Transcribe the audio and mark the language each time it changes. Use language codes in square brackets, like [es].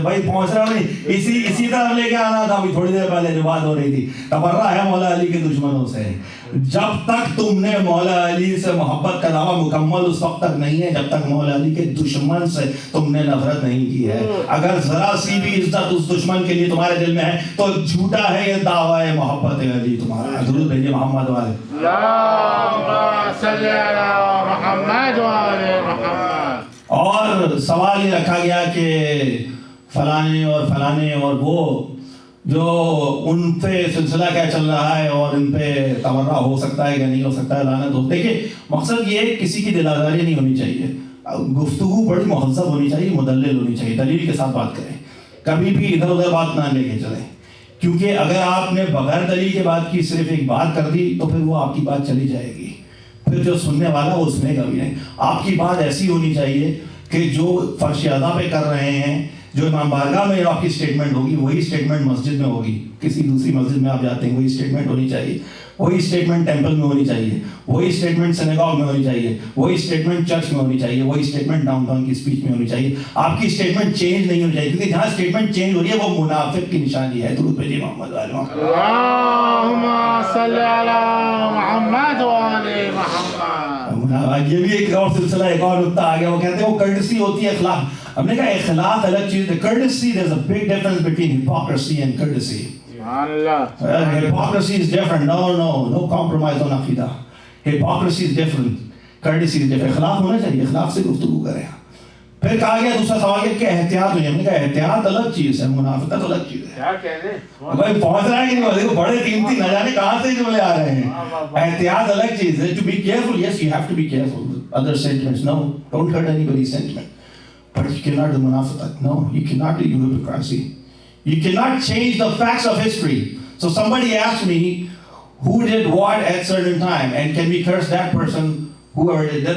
[ur] بھائی پہنچ رہا نہیں، اسی طرف لے کے آنا تھا. ابھی تھوڑی دیر پہلے جو بات ہو رہی تھی، تبرہ ہے مولا علی کے دشمنوں سے. جب تک تم نے مولا علی سے محبت کا دعویٰ مکمل اس وقت تک نہیں ہے جب تک مولا علی کے دشمن سے تم نے نفرت نہیں کی ہے. اگر ذرا سی بھی عزت اس دشمن کے لیے تمہارے دل میں ہے تو جھوٹا ہے یہ دعویٰ محبت علی تمہارا. درود بھیجیے محمد والے. [ar] اللهم صل على محمد وعلى محمد. [ur] اور سوال یہ رکھا گیا کہ فلانے اور فلانے اور وہ جو ان پہ سلسلہ کیا چل رہا ہے اور ان پہ تبرہ ہو سکتا ہے کہ نہیں ہو سکتا ہے، لعنت ہو. دیکھیں مقصد یہ ہے کسی کی دل آزاری نہیں ہونی چاہیے، گفتگو بڑی مہذب ہونی چاہیے، مدلل ہونی چاہیے، دلیل کے ساتھ بات کریں، کبھی بھی ادھر ادھر بات نہ لے کے چلیں. کیونکہ اگر آپ نے بغیر دلیل کے بات کی، صرف ایک بات کر دی تو پھر وہ آپ کی بات چلی جائے گی، پھر جو سننے والا وہ سنے گا بھی نہیں. آپ کی بات ایسی ہونی چاہیے کہ جو فرش ادا پہ کر رہے ہیں، جو امام بارگاہ میں آپ کی اسٹیٹمنٹ ہوگی وہی اسٹیٹمنٹ مسجد میں ہوگی. کسی دوسری مسجد میں آپ جاتے ہیں وہی اسٹیٹمنٹ ہونی چاہیے، وہی اسٹیٹمنٹ ٹیمپل میں ہونی چاہیے، وہی اسٹیٹمنٹ سینیگاگ میں ہونی چاہیے، وہی اسٹیٹمنٹ چرچ میں ہونی چاہیے، وہی اسٹیٹمنٹ ڈاؤن ٹاؤن کی اسپیچ میں ہونی چاہیے. آپ کی اسٹیٹمنٹ چینج نہیں ہونی چاہیے، کیونکہ جہاں اسٹیٹمنٹ چینج ہو رہی ہے وہ منافق کی نشانی ہے. درود بھیجیے محمد والے. [ar] اللهم صل على محمد وعلى محمد. [ur] یہ بھی ایک اور سلسلہ، ایک اور نقطہ آ گیا. وہ کہتے ہیں وہ کرٹسی ہوتی ہے، اخلاق. ہم نے کہا اخلاق الگ چیز ہے. [en] courtesy, there's a big difference between hypocrisy and courtesy. Hypocrisy is different. No compromise on عقیدہ. Hypocrisy is different. courtesy is different. [ur] اخلاق ہونا چاہیے، اخلاق سے گفتگو کریں. پھر کہا گیا دوسرا سوال کہ احتیاط ہوئی. ہم نے کہا احتیاط الگ چیز ہے، منافقت الگ چیز ہے. کیا کہنے بھائی پہنچ رہا ہے کہ نہیں؟ دیکھو بڑے قیمتی نہ جانے کہاں سے جملے آ رہے ہیں. احتیاط الگ چیز ہے. [en] To be careful, yes, you have to be careful with other sentiments. No, don't hurt anybody's sentiment. But you cannot do munafiqat. No, you cannot do hypocrisy. You cannot change the facts of history. So somebody asked me who did what at certain time and can we curse that person, whoever did.